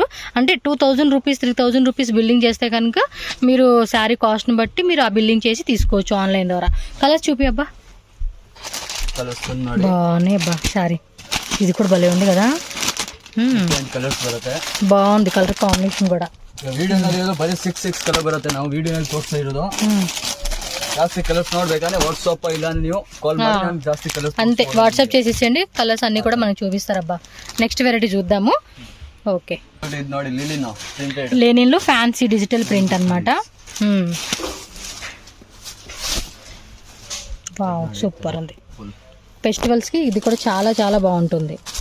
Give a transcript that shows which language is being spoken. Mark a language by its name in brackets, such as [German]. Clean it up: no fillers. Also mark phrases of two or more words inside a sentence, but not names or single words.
[Telugu] అంటే [English] 2,000 rupees 3,000 rupees billing [Telugu] చేస్తే కనుక మీరు శారీ కాస్ట్ని బట్టి మీరు ఆ బిల్లింగ్ చేసి తీసుకోవచ్చు ఆన్లైన్ ద్వారా. కలర్స్ చూపి అబ్బా. బాగున్నాయి అబ్బా శారీ. ఇది కూడా భలే ఉంది కదా. బాగుంది [English] colour combination [Telugu] కూడా. [Kannada] ವಿಡಿಯೋನಲ್ಲಿ ಬರೀ 6 ಕಲರ್ ಬರುತ್ತೆ. ನಾವು ವಿಡಿಯೋನಲ್ಲಿ ತೋರಿಸ್ತಾ ಇರೋದು ಜಾಸ್ತಿ ಕಲರ್ಸ್ ನೋಡ್ಬೇಕಂದ್ರೆ ವಾಟ್ಸಾಪ್ ಇಲ್ಲ ನೀವು ಕಾಲ್ ಮಾಡಿ ನಾನು ಜಾಸ್ತಿ ಕಲರ್ಸ್ [Telugu] అంతే వాట్సాప్ చేసేసండి. కలర్స్ అన్ని కూడా మనకు చూపిస్తారబ్బా. [English] next variety [Telugu] చూద్దాము. ఓకే, ఇది ನೋಡಿ లిలిన్ ప్రింటెడ్. లెనిన్ లో [English] fancy digital print [Telugu] అన్నమాట. [English] wow, super [Telugu] ఉంది. ఫెస్టివల్స్ కి ఇది కూడా చాలా చాలా బాగుంటుంది.